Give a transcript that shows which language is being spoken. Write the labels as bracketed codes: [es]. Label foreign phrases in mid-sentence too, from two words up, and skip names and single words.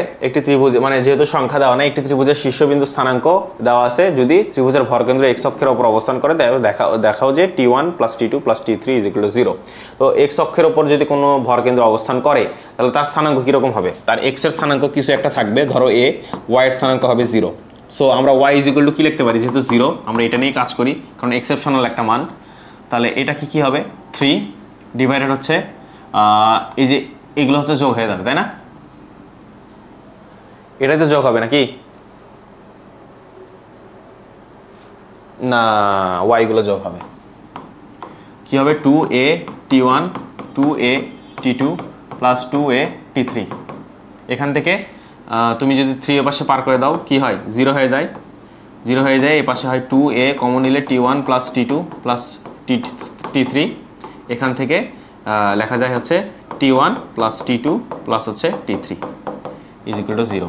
[bn] একটি ত্রিভুজ, মানে যেহেতু সংখ্যা দেওয়া নাই, একটি ত্রিভুজের শীর্ষবিন্দু স্থানাঙ্ক দেওয়া আছে, যদি ত্রিভুজের ভরকেন্দ্র x অক্ষের উপর অবস্থান করে তাহলে দেখাও যে t1 + t2 + t3 = 0। তো x অক্ষের উপর যদি কোনো ভরকেন্দ্র অবস্থান করে তাহলে তার স্থানাঙ্ক কীরকম হবে? তার x এর স্থানাঙ্ক কিছু একটা থাকবে, ধরো a, y এর স্থানাঙ্ক হবে 0। সো আমরা y = কি লিখতে পারি? যেহেতু 0, আমরা এটা নিয়েই কাজ করি কারণ এক্সেপশনাল একটা মান। তাহলে এটা কি হবে? 3 ডিভাইডেড হচ্ছে এই যে এগুলো হচ্ছে যোগ হয়ে যাবে, তাই না? এটাই তো যোগ হবে নাকি? না, y গুলো যোগ হবে। কি হবে? 2a t1 2a t2 + 2a t3। এখান থেকে তুমি যদি 3 এর পাশে পার করে দাও কি হয়? 0 হয়ে যায়, 0 হয়ে যায়। এ পাশে হয় 2a, কমন নিলে t1 + t2 + t3। এখান থেকে লেখা যায় হচ্ছে t1 + t2 + হচ্ছে t3 = 0।